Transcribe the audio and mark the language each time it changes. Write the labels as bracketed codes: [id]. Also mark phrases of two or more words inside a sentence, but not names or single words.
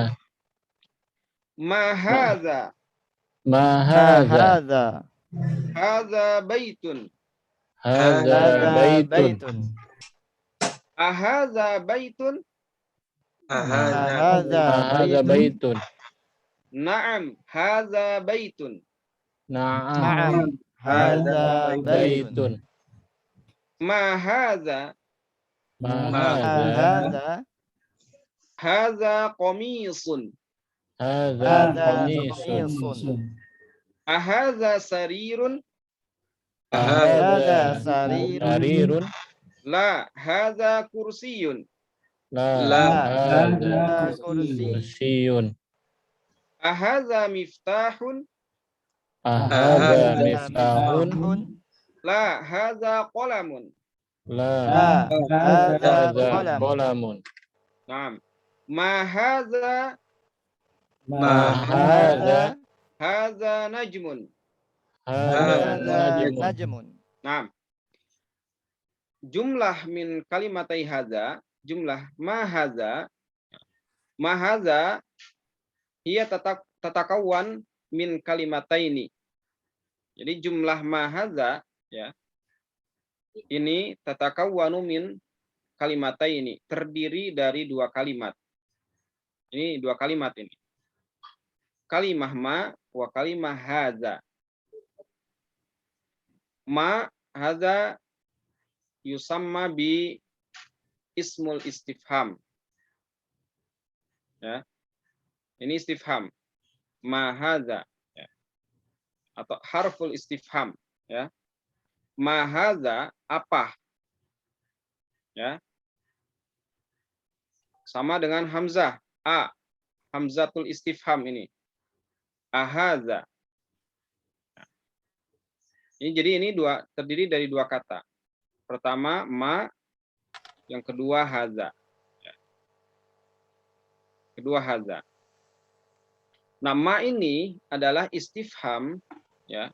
[ar] ما هذا. Ma Ma hadza. hadza. هذا بيت. هذا بيت. أهذا بيت? هذا بيت. نعم، هذا بيت. Na'am. Na'am. هذا بيت. ما هذا. Ma Ma hadza. hadza. هذا قميص. Hadza Hadza qamisun. qamisun. أهذا سرير? هذا سرير. Sarirun. لا، هذا كرسي. لا هذا kursi. kursiyun. أهذا مفتاح? Ahadza Ahadza miftahun. miftahun. لا هذا قلم. La Hadza hadza qalam. qalamun. نعم. ما هذا ما هذا هذا نجم. hadza Hadza najmun. najmun. Naam. جملة من كلمتي هذا، جملة ما هذا هي تتكون من كلمتين. Jadi جملة ما هذا ya. [id] Ini [ar] تتكون من كلمتين, [id] terdiri dari dua kalimat. Ini dua kalimat ini. [ar] كلمة ما وكلمة هذا. ما هذا يسمى باسم الاستفهام. [id] Ya. Ini istifham. [ar] ما هذا ya. [id] Atau [ar] حرف الاستفهام [id] ya. [ar] ما هذا [id] apa? Ya. Sama dengan hamzah a, [ar] همزة الاستفهام [id] ini. Ahadza. Jadi ini terdiri dari dua kata. Pertama ma, yang kedua hadza. Ya. Kedua hadza. Nah, ma ini adalah istifham ya.